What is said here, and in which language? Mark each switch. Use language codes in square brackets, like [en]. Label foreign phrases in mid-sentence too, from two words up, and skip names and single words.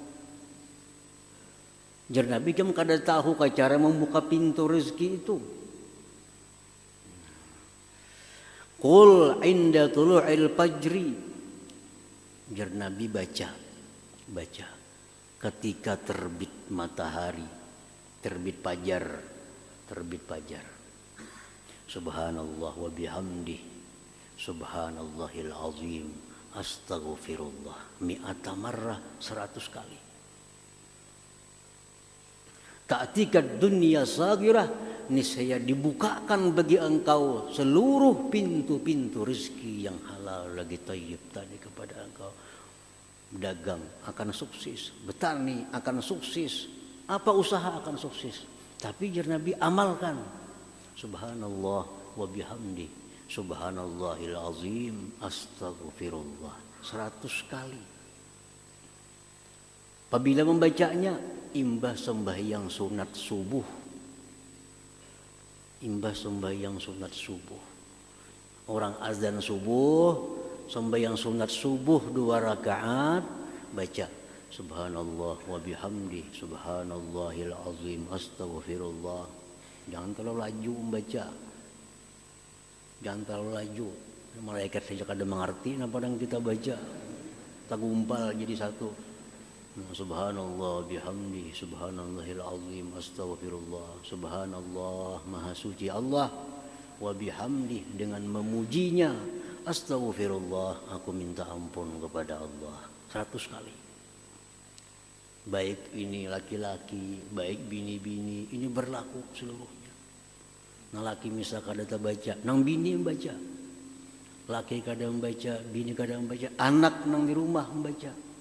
[bjn] Jar Nabi kan kada tahukah cara membuka pintu rezeki itu? [ar] قل عند طلوع الفجر. [bjn] Jar Nabi baca ketika terbit matahari, terbit fajar. [ar] سبحان الله وبحمده سبحان الله العظيم أستغفر الله مائة مرة, 100 kali. تأتيك الدنيا صاغرة, [bjn] niscaya dibukakan bagi engkau seluruh pintu-pintu rezeki yang halal lagi thayyib tadi kepada engkau. Dagang akan sukses, bertani akan sukses, apa usaha akan sukses. Tapi jar Nabi, amalkan [ar] سبحان الله وبحمده سبحان الله العظيم أستغفر الله [bjn] 100 kali. Apabila membacanya imbah sembahyang sunat subuh, orang azan subuh, sembahyang sunat subuh 2 rakaat, baca [ar] سبحان الله وبحمده سبحان الله العظيم أستغفر الله. [bjn] Jangan terlalu laju membaca, jangan terlalu laju. Malaikat saja kada mengerti apa yang kita baca, tak gumpal jadi satu. [ar] سبحان الله بحمده سبحان الله العظيم أستغفر الله. [bjn] Subhanallah, maha suci Allah, [ar] وبحمده, [bjn] dengan memujinya, astaghfirullah, aku minta ampun kepada Allah 100 kali. Baik ini laki-laki, baik bini-bini, ini berlaku seluruhnya. Nah laki misal kada baca, nang bini membaca, laki kada membaca, bini kada membaca, anak nang di rumah membaca.